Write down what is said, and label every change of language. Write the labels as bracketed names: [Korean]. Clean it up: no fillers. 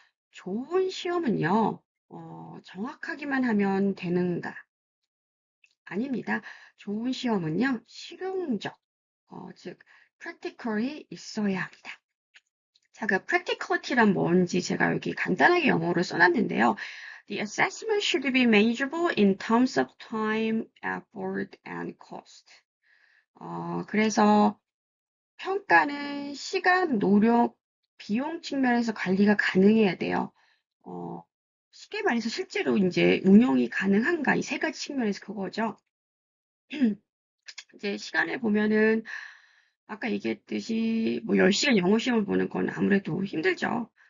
[Korean] 좋은 시험은요, 정확하기만 하면 되는가? 아닙니다. 좋은 시험은요, 실용적, 즉 practical이 있어야 합니다. 자, 그 practicality란 뭔지 제가 여기 간단하게 영어로 써놨는데요. [English] The assessment should be manageable in terms of time, effort, and cost. [Korean] 그래서 평가는 시간, 노력, 비용 측면에서 관리가 가능해야 돼요. 어, 쉽게 말해서 실제로 이제 운영이 가능한가 이 세 가지 측면에서 그거죠. 이제 시간을 보면은 아까 얘기했듯이 뭐 10시간 영어 시험을 보는 건 아무래도 힘들죠.